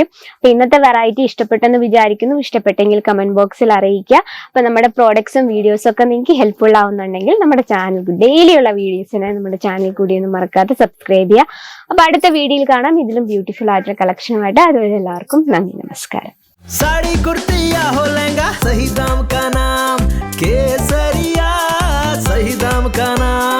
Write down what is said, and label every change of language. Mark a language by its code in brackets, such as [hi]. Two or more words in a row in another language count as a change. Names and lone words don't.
[ml] അപ്പൊ ഇന്നത്തെ വെറൈറ്റി ഇഷ്ടപ്പെട്ടെന്ന് വിചാരിക്കുന്നു. ഇഷ്ടപ്പെട്ടെങ്കിൽ [en] comment box [ml] അറിയിക്കുക. അപ്പൊ നമ്മുടെ പ്രോഡക്ട്സും വീഡിയോസും ഒക്കെ നിങ്ങൾക്ക് ഹെൽപ്ഫുൾ ആവുന്നുണ്ടെങ്കിൽ നമ്മുടെ [en] channel daily [ml] ഉള്ള വീഡിയോസിനെ നമ്മുടെ ചാനൽ കൂടി ഒന്നും മറക്കാതെ സബ്സ്ക്രൈബ് ചെയ്യുക. അപ്പൊ അടുത്ത വീഡിയോയിൽ കാണാം ഇതിലും ബ്യൂട്ടിഫുൾ ആയിട്ടുള്ള കളക്ഷനുമായിട്ട്. അതുവരെ എല്ലാവർക്കും നന്ദി, നമസ്കാരം. [hi] साड़ी कुर्ती या हो लहंगा, सही दाम का नाम केसरिया, सही दाम का नाम।